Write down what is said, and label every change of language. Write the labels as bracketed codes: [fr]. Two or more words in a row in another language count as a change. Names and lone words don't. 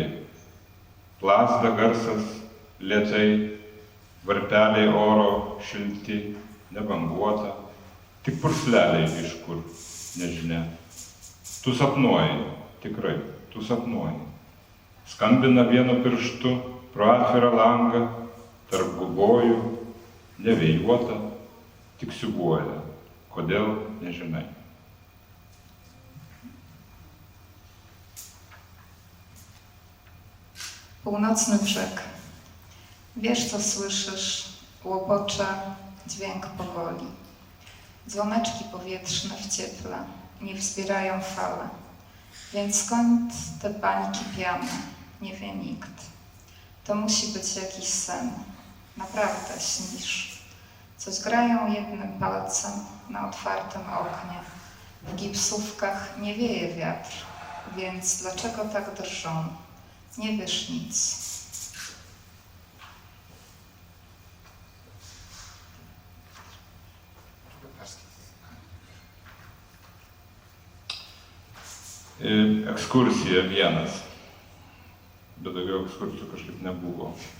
[lt] Plazda garsas, lėtai, varpeliai oro šilti, nebanguota, tik pursleliai iš kur, nežinia. Tu sapnuoji, tikrai, tu sapnuoji. Skambina vienu pirštu pro atvirą langą, tarp gubojų, nevėjuota, tik siūbuoja. Kodėl, nežinai. [pl] Północny brzeg. Wiesz, co słyszysz, łopocze dźwięk powoli. Dzwoneczki powietrzne w cieple nie wzbierają fale, więc skąd te bańki piany, nie wie nikt. To musi być jakiś sen, naprawdę śnisz. Coś grają jednym palcem na otwartym oknie. W gipsówkach nie wieje wiatr, więc dlaczego tak drżą? Nie wiesz nic. [lt] Ekskursija vienas, bet daugiau ekskursijų kažkaip nebuvo.